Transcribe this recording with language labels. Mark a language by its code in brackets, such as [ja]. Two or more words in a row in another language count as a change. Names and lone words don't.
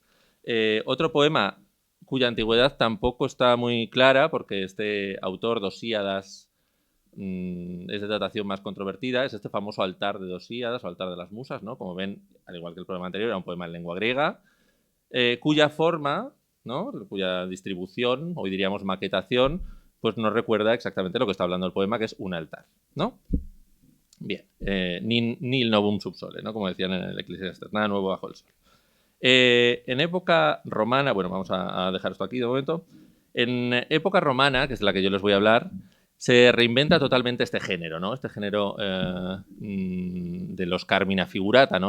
[es] Otro poema cuya antigüedad tampoco está muy clara, porque este autor, Dosíadas, es de datación más controvertida, es este famoso altar de Dosíadas o altar de las musas, ¿no? Como ven, al igual que el poema anterior, era un poema en lengua griega, cuya forma, ¿no? Cuya distribución, hoy diríamos maquetación, pues nos recuerda exactamente lo que está hablando el poema, que es un altar, ¿no? Bien, [la] nil novum subsole, [es] ¿no? Como decían en el Eclesiastés, nada nuevo bajo el sol. En época romana, bueno, vamos a dejar esto aquí de momento. En época romana, que es de la que yo les voy a hablar, se reinventa totalmente este género, ¿no? Este género de los [la] carmina figurata, [es] ¿no?